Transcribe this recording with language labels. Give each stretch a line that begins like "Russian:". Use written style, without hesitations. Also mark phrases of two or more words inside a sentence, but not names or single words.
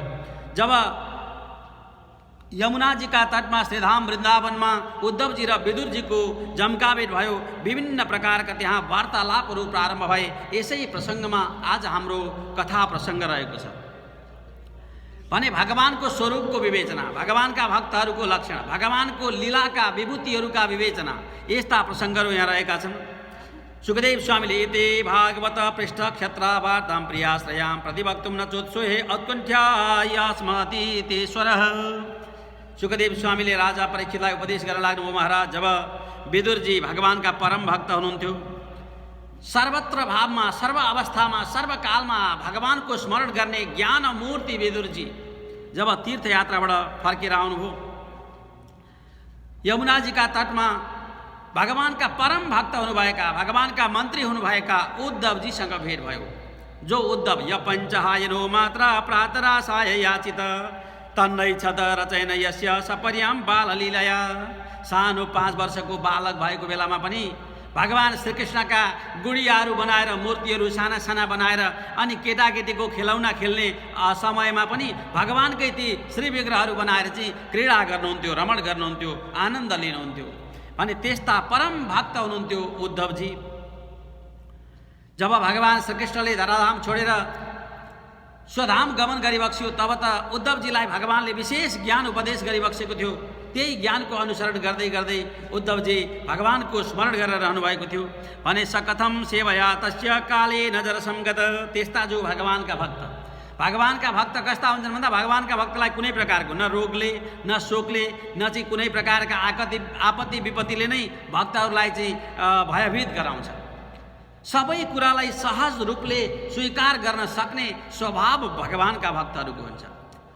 Nepali: जब यमुनाजीका तटमा श्रीधाम वृन्दावनमा उद्धवजी र विदुरजीको जमका भेट भयो, विभिन्न प्रकारका त्यहाँ वार्तालापहरू प्रारम्भ भए। यसै प्रसङ्गमा आज हाम्रो कथा प्रसङ्ग रहेको छ भने भगवानको स्वरूपको विवेचना, भगवानका भक्तहरूको लक्षण, भगवानको लीलाका विभूतिहरूका विवेचना, यस्ता प्रसङ्गहरू यहाँ रहेका छन्।
Sanskrit: सुखदेव स्वामीले एते भागवत पृष्ठ क्षत्रा वार्तां प्रियाश्रयां प्रतिवक्तुं न चोत्सुहे औत्कण्ठ्यायास्मतीतेश्वरः।
Nepali: सुखदेव स्वामीले राजा परीक्षितलाई उपदेश गर्न लाग्नुभयो। महाराज, जब विदुरजी भगवानका परम भक्त हुनुहुन्थ्यो, सर्वत्र भावमा, सर्व अवस्थामा, सर्वकालमा भगवानको स्मरण गर्ने ज्ञान मूर्ति विदुरजी जब तीर्थयात्राबाट फर्केर आउनुभयो, यमुनाजीका तटमा भगवानका परम भक्त हुनुभएका, भगवानका मन्त्री हुनुभएका उद्धवजीसँग भेट भयो।
Sanskrit: जो उद्धव यपञ्चहायनो मात्रा प्रातरासाय याचित तन्नै छद रचयन यस्य सपर्यां बाललीलया।
Nepali: सानो 5 वर्षको बालक भएको बेलामा पनि भगवान श्रीकृष्णका गुडियाहरू बनाएर, मूर्तिहरू साना साना बनाएर अनि केटाकेटीको खेलौना खेल्ने समयमा पनि भगवानकै ती श्री विग्रहहरू बनाएर चाहिँ क्रीडा गर्नुहुन्थ्यो, रमण गर्नुहुन्थ्यो, आनन्द लिनुहुन्थ्यो भने त्यस्ता परम भक्त हुनुहुन्थ्यो उद्धवजी। जब भगवान श्रीकृष्णले धराधाम छोडेर स्वधाम गमन गरिबक्स्यो तब त उद्धवजीलाई भगवानले विशेष ज्ञान उपदेश गरिबक्सेको थियो। त्यही ज्ञानको अनुसरण गर्दै गर्दै उद्धवजी भगवानको स्मरण गरेर रहनुभएको थियो भने
Sanskrit: सकथम सेवया तस्य काले नजर संगत।
Nepali: त्यस्ता जो भगवानका भक्त कस्ता हुन्छन् भन्दा भगवानका भक्तलाई कुनै प्रकारको न रोगले, न शोकले, न चाहिँ कुनै प्रकारका आपत्ति विपत्तिले नै भक्तहरूलाई चाहिँ भयभीत गराउँछ। सबै कुरालाई सहज रूपले स्वीकार गर्न सक्ने स्वभाव भगवानका भक्तहरूको हुन्छ।